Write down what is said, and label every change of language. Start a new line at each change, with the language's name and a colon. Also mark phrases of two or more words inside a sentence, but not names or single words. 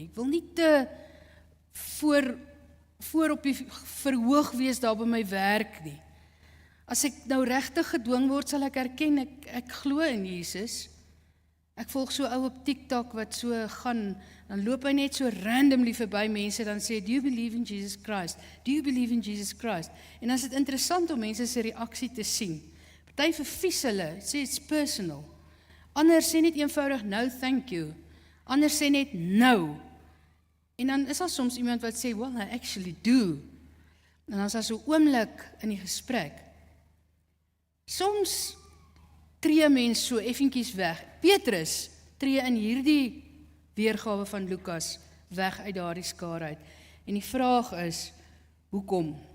Afrikaans: Ek wil nie te voor op die verhoog wees daar by my werk nie. As ek nou regtig gedwing word, sal ek erken, ek glo in Jesus. Ek volg so ou op TikTok wat so gaan, dan loop hy net so randomly verby mense, dan sê,
English: do you believe in Jesus Christ? Do you believe in Jesus Christ?
Afrikaans: En dan is dit interessant om mense se reaksie te sien. Party vervies hulle, sê
English: it's personal.
Afrikaans: Ander sê net eenvoudig,
English: no thank you.
Afrikaans: Ander sê net no. En dan is daar soms iemand wat sê,
English: well, I actually do.
Afrikaans: En dan is daar so 'n oomblik in die gesprek. Soms tree mens so effentjies weg. Petrus tree in hierdie weergawe van Lukas weg uit daardie skare uit. En die vraag is, hoekom?